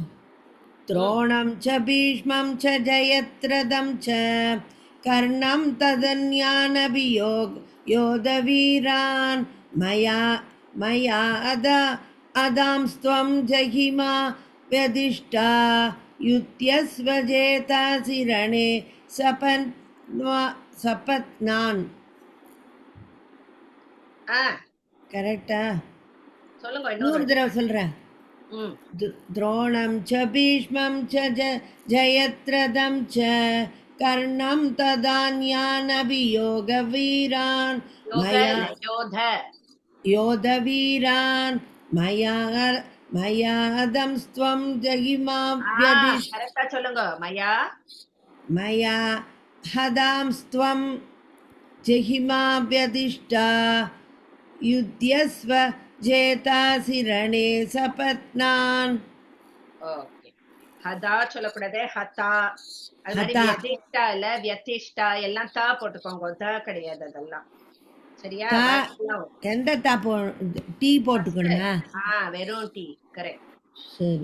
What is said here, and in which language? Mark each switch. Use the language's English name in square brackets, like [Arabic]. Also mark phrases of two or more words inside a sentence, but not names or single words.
[Sanskrit] द्रोणं च भीष्मं च जयद्रथं च कर्णं तदन्यानभियोग योधवीरान् मया अदांस्त्वं जहिमा व्यधिष्ठा युध्यस्व जेतासि रणे सपत्नान्. [Tamil] கரெக்டா? சொல்லுங்க இன்னொரு இன்னொரு தடவை சொல்றேன். [Sanskrit] द्रोणं च भीष्मं च जयद्रथं च कर्णं तदान्यानभियोगवीरान् योधवीरान् मया हतंस्त्वं जहिमा व्यधिष्ठा [Tamil] கரெக்டா சொல்லுங்க. [Sanskrit] मया हतांस्त्वं जहिमा व्यधिष्ठा युध्यस्व जेतासि रणे सपत्नान्. [Tamil] ஓகே, ஹதா சொல்லக்கூடாது, ஹதா. அது மாதிரி ஹதா. வியதிஷ்டா இல்ல, வியதிஷ்டா எல்லாம் தா போட்டுக்கோங்க, த கிடையாது அதெல்லாம். சரியா? தா. பாக்கிலாம் எந்த டீ போட்டுக்கணுமா? வெறும் டி. கரெக்ட். சரி.